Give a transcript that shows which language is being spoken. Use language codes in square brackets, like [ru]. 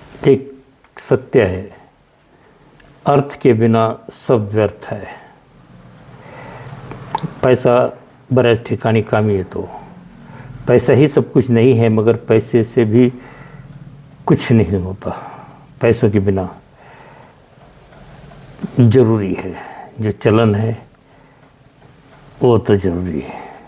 [hi] एक सत्य है, अर्थ के बिना सब व्यर्थ है. [mr] पैसा बऱ्याच ठिकाणी कामी येतो. [hi] पैसा ही सब कुछ नहीं है, मगर पैसे से भी कुछ नहीं होता. पैसों के बिना ज़रूरी है, जो चलन है वो तो ज़रूरी है.